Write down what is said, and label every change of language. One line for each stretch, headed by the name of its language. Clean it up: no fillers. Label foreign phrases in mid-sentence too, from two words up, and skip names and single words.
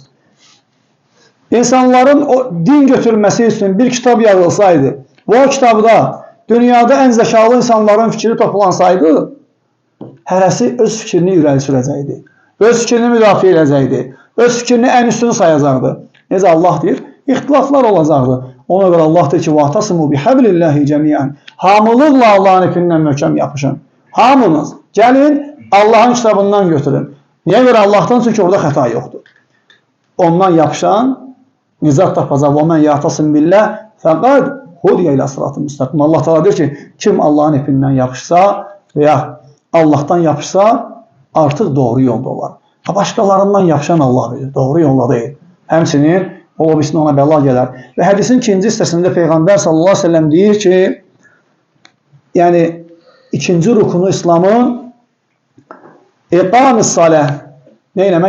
Azerbaijani: İnsanların o din götürülməsi üçün bir kitab yazılsaydı və o kitabda dünyada ən zəkalı insanların fikri toplansaydı, hərəsi öz fikrini irəli sürəcəkdi. Öz fikrini müdafiə edəcəkdi. Öz fikrini ən üstünü sayacaqdı. Necə Allah deyir? İxtilaflar olacaqdı. Ona görə Allah deyir ki,
Arabic: وَاَعْتَصِمُوا بِحَبْلِ اللّٰهِ جَمِيعًا.
Azerbaijani: Hamılıqla Allah'ın ipindən möhkəm yapışın. Hamınız. Gəlin Allah'ın kitabından götürün. Niyə görə Allah'tan? Çünki orada xəta yoxdur. Ondan yapışan nizat tapacaq.
Arabic: وَمَنْ يَعْتَصِمْ بِاللّٰهِ فَقَدْ هُدِيَ إِلَى صِرَاطٍ مُسْتَقِيمٍ.
Azerbaijani: Allah Teala deyir ki, kim Allah'ın ipindən yapışsa veya Allah'tan yapışsa artıq doğru yolda olar. Başqalarından yapışan Allah bilir. Doğru yolda deyil. Həmçinin o birisinin ona bəla gələr. Və hədisin ikinci hissəsində Peyğəmbər
Arabic: صلى الله عليه وسلم
Azerbaijani: deyir ki, yəni ikinci rukunu İslamın
Arabic: إقام الصلاة,
Azerbaijani: nə eləmək?